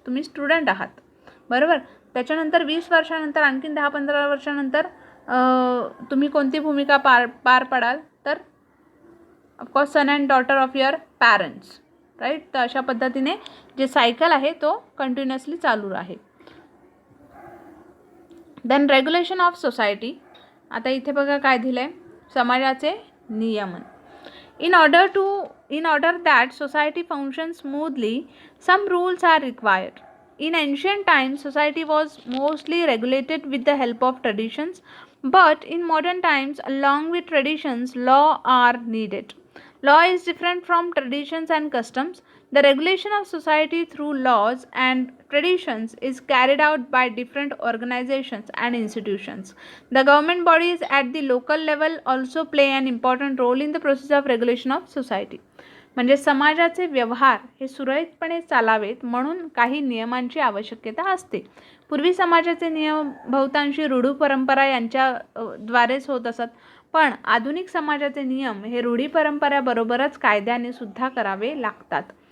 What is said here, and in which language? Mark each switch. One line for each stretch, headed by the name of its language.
Marathi: तुम्ही स्टुडंट आहात, बरोबर. त्याच्यानंतर 20 वर्षानंतर आणखीन 10-15 वर्षानंतर तुम्ही कोणती भूमिका पार पडाल तर
English: of course son and daughter of your parents,
Marathi: right. तर अशा पद्धतीने जे सायकल आहे तो कंटिन्युअसली चालू आहे.
English: Then regulation of society.
Marathi: आता इथे बघा काय दिलं आहे, समाजाचे नियमन.
English: In order that society functions smoothly, some rules are required. In ancient times, society was mostly regulated with the help of traditions, but in modern times, along with traditions, law are needed. Law is different from traditions and customs. The regulation of society through laws and traditions is carried out by different organizations and institutions. The government bodies at the local level also play an important role in the process of regulation of society.
Marathi: म्हणजे समाजाचे व्यवहार हे सुरळीतपणे चालावेत म्हणून काही नियमांची आवश्यकता असते. पूर्वी समाजाचे नियम बहुतांशी रूढी परंपरा यांच्या द्वारेच होत असत, पण आधुनिक समाजाचे नियम हे रूढी परंपराबरोबरच कायद्याने सुद्धा करावे लागतात.